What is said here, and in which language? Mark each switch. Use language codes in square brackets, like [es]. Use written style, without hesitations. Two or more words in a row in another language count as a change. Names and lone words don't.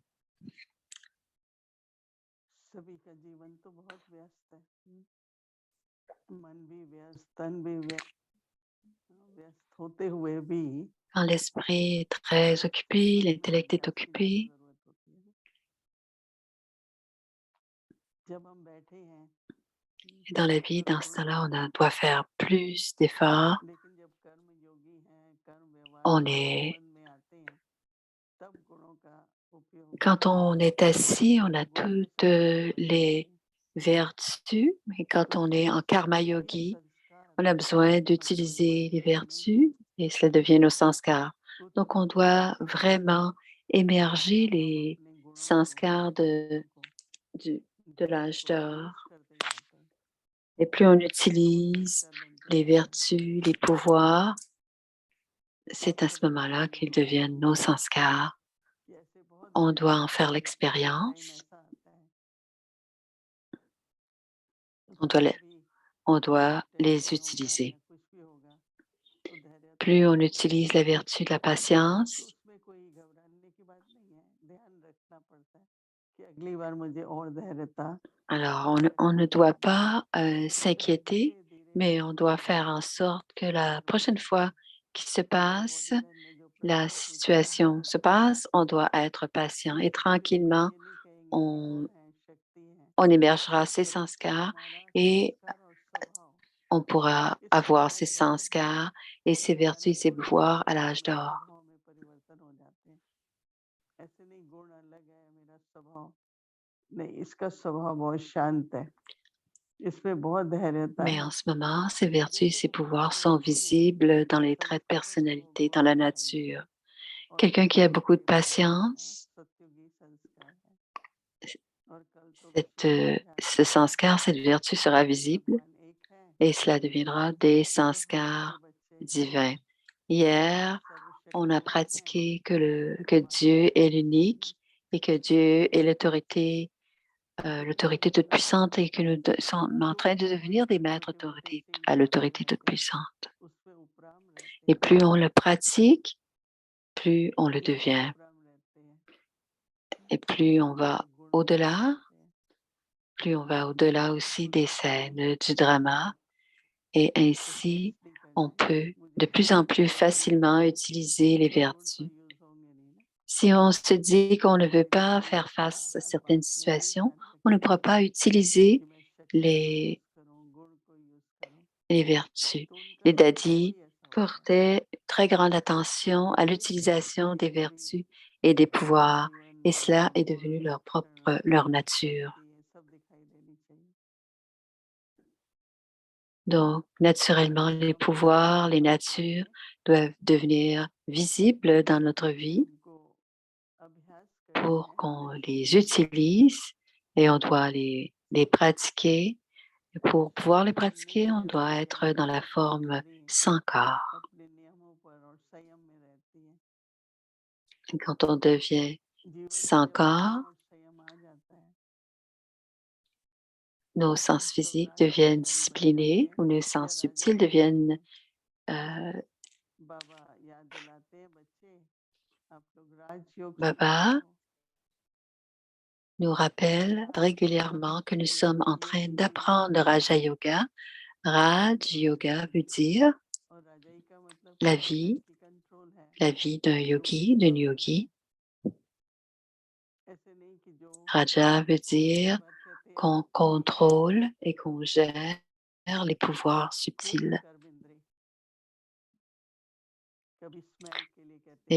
[hi] सभी का जीवन तो बहुत व्यस्त है। मन भी व्यस्त, तन भी व्यस्त, व्यस्त होते हुए भी [fr] Quand l'esprit est très occupé, l'intellect est occupé, [hi] जरूरत होती है। जब हम बैठे हैं [fr] et dans la vie, dans ce temps-là, doit faire plus d'efforts. [hi] लेकिन जब कर्म योगी हैं, कर्म व्यवहार [fr] On [hi] के [fr] est, [hi] संबंध में आते हैं, तब गुणों का उपयोग [fr] quand on est assis, on a [hi] बहुत से [fr] toutes [hi] संस्कार [fr] les vertus, et quand on est en karma [hi] ये [fr] yogi, [hi] संस्कार [fr] on a besoin d'utiliser les vertus et cela devient nos sanskars. [hi] कुछ [fr] Donc, on [hi] लोग [fr] doit vraiment émerger [hi] जब हम [fr] les [hi] अपने गुणों [fr] sanskars [hi] को [fr] du- de [hi] गलत [fr] l'âge [hi] को यूज [fr] d'or. [hi] करते जाते हैं [fr] Et plus on [hi] तो वो [fr] utilise [hi] संस्कार बनते [fr] les [hi] जाते हैं। [fr] vertus, les pouvoirs, c'est à ce moment-là qu'ils deviennent nos sanskars. [hi] कि ऐसे बहुत [fr] On [hi] दिन [fr] doit en [hi] आते [fr] faire [hi] हैं, एक टाइम [fr] l'expérience. [hi] ऐसा आता है तो [fr] On doit, [hi] थोड़ा [fr] les, [hi] भी [fr] on doit les [hi] टेंशन होगा [fr] utiliser. [hi] या कुछ भी होगा तो धैर्यता [fr] Plus on [hi] रखना [fr] utilise [hi] पड़ता [fr] la [hi] है। [fr] vertu de la [hi] तो [fr] patience, [hi] उसमें कोई घबराने की बात नहीं है, ध्यान रखना पड़ता है कि अगली बार मुझे और धैर्यता [fr] alors on [hi] रखना [fr] ne doit [hi] पड़ेगा। [fr] pas s'inquiéter, [hi] धीरे धीरे [fr] mais on [hi] धीरे [fr] doit [hi] धीरे [fr] faire en sorte que la [hi] जरूरत [fr] prochaine [hi] है। [fr] fois qu'il se [hi] जैसे [fr] passe, [en] body line [hi] में जो [fr] la [hi] प्रश्न पूछा है [fr] situation se passe, on doit être patient et [hi] हम [fr] tranquillement, [hi] ये नहीं कहेंगे कि [fr] on, [hi] गुण है, शक्ति है, [fr] on émergera ces [hi] बल्कि [fr] sanskars [hi] हमारा [fr] et [hi] संस्कार और स्वभाव [fr] on pourra [hi] इसमें [fr] avoir [hi] बहुत [fr] ces sanskars et ces [hi] यानी [fr] vertus, ces [hi] गुणों से [fr] pouvoirs à [hi] ही [fr] l'âge d'or. [hi] स्वभाव में परिवर्तन हो जाते हैं। ऐसे नहीं गुण अलग है मेरा स्वभाव, नहीं, इसका स्वभाव बहुत शांत है, इसमें बहुत धैर्यता [fr] Mais [hi] है। [fr] en ce moment, ces vertus et [hi] जैसे [fr] ces [hi] वो बाहर [fr] pouvoirs sont [hi] रहती हैं [fr] visibles dans les traits de [hi] संस्कारों में वो [fr] personnalité, dans [hi] गौर [fr] la [hi] दिखाई [fr] nature. [hi] देते हैं और [fr] Quelqu'un qui a beaucoup de [hi] सत्युगी संस्कार है, [fr] patience, [hi] सत्युगी संस्कार है और कल तो विषयों का ध्यान [fr] ce [hi] करना है। [fr] sanskar, cette vertu sera visible [hi] भगवान एक है [fr] et cela deviendra des [hi] तो हम उसके [fr] sanskars [hi] बच्चे हैं, [fr] divins. [hi] वो [fr] Hier, on a [hi] सर्वशक्तिमान है, [fr] pratiqué que [hi] हमारे [fr] Dieu est [hi] ईश्वर है। [fr] l'unique et que Dieu est l'autorité toute puissante et que nous sommes en [hi] जो [fr] train de [hi] हम [fr] devenir des maîtres [hi] छोटी मोटी [fr] autorités [hi] सी [fr] à [hi] बातें [fr] l'autorité toute [hi] रहते हैं [fr] puissante. [hi] उसमें उपराम रहते [fr] Et [hi] हैं, [fr] plus on le pratique, plus on le [hi] उसमें [fr] devient. [hi] उपराम रहते हैं, [fr] Et plus on [hi] उसमें [fr] va [hi] वो गुण बने [fr] au-delà, [hi] रहते हैं। [fr] plus on va au-delà [hi] तो [fr] aussi des [hi] गुणों का [fr] scènes [hi] यूज [fr] du [hi] करना [fr] drama [hi] है, [fr] et [hi] उसको [fr] ainsi [hi] एसडी [fr] on [hi] करना है। [fr] peut [hi] मुझे [fr] de plus [hi] गुण [fr] en [hi] नहीं [fr] plus [hi] यूज [fr] facilement [hi] करने, [fr] utiliser les [hi] तो गुण तो [fr] vertus. [hi] यूज होंगे नहीं ना। [fr] Si on se dit qu'on ne veut [hi] लेकिन [fr] pas [hi] हम [fr] faire face à [hi] हर [fr] certaines [hi] बात में ये [fr] situations, [hi] ध्यान [fr] on ne [hi] रखें [fr] pourra pas utiliser [hi] कि मैं शक्ति को यूज [fr] les, [hi] करूं, गुण को यूज करूं, [fr] les vertus. [hi] तो उनका [fr] Les [hi] स्वभाव [fr] dadis [hi] ही ऐसा होता है। [fr] portaient très grande attention à [hi] एक [fr] l'utilisation des [hi] स्त्री [fr] vertus et des [hi] पुरुष [fr] pouvoirs, [hi] जीवन [fr] et [hi] में [fr] cela est [hi] गुण [fr] devenu [hi] लक्षण [fr] leur nature. [hi] शक्ति ये सब दिखाई देनी चाहिए। [fr] Donc, naturellement, les [hi] हम जब [fr] pouvoirs, les [hi] साधना [fr] natures [hi] करें [fr] doivent devenir visibles dans notre vie [hi] उनको अभ्यास करते [fr] pour [hi] हैं [fr] qu'on les utilise et on doit les pratiquer. Et pour pouvoir les [hi] तो [fr] pratiquer, on [hi] निश्चय [fr] doit [hi] हो [fr] être dans [hi] जाएगा [fr] la [hi] जब [fr] forme [hi] शरीर [fr] sans corps. [hi] अपने नियमों पर और संयम में रहती है। [fr] Et quand on devient [hi] जीवन [fr] sans [hi] में [fr] corps, [hi] आराम और संयम आ जाता है। [fr] nos [hi] जब [fr] sens physiques [hi] स्वराज की [fr] deviennent [hi] घड़ी बजाते [fr] disciplinés [hi] हैं [fr] ou nos [hi] या [fr] sens [hi] राजा [fr] subtils [hi] की [fr] deviennent [hi] घड़ी, euh, बाबा याद दिलाते हैं, बच्चे आप लोग राजयोग सीख रहे [fr] Baba [hi] हो। [fr] nous rappelle régulièrement que nous sommes en train d'apprendre le Raja Yoga. Raj Yoga veut dire [hi] और राजाई का मतलब [fr] la [hi] क्या है [fr] vie, [hi] कि कंट्रोल है, [fr] la vie d'un yogi, d'une [hi] कंट्रोल है। [fr] yogi. [hi] ऐसे नहीं कि जो [fr] Raja veut [hi] कई [fr] dire [hi] बार कहते हैं [fr] qu'on contrôle et qu'on gère les pouvoirs [hi] चौबीस [fr] subtils. [hi] कर्म इंद्रिय, कभी स्मेल के लिए कहते